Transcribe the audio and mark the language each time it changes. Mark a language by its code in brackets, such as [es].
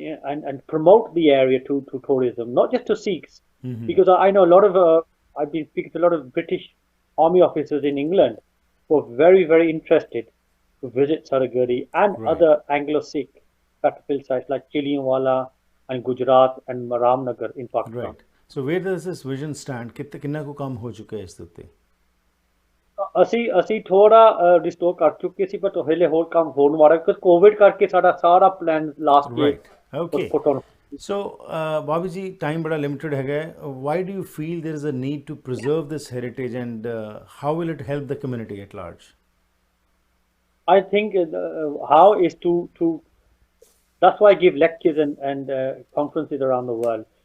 [en] And promote the area to tourism, not just to Sikhs, because I know a lot of I've been speaking to a lot of British Army officers in England who are very, very interested to visit Saragadi and Right. other Anglo-Sikh battlefield sites like Chilianwala and Gujarat and Ramnagar in Pakistan. Right. So where does this vision stand? [pa] ਕਿੰਨਾ ਕੁ ਕੰਮ ਹੋ ਚੁੱਕਾ ਹੈ ਇਸ ਦੇ ਉੱਤੇ? ਅਸੀਂ ਥੋੜਾ ਰਿਸਟੋਰ ਕਰ ਚੁੱਕੇ ਸੀ but ਹਲੇ ਹੋਰ ਕੰਮ ਹੋਣ ਵਾਲਾ ਕਿਉਂਕਿ ਕੋਵਿਡ ਕਰਕੇ ਸਾਡਾ ਸਾਰਾ plan last year [en] Right. Okay. put on. So, Bobby ji, [hi] time bada limited hai. [en] Why do you feel there is a need to preserve this heritage, and how will it help the community at large? I think how is to that's why I give lectures and conferences around the world.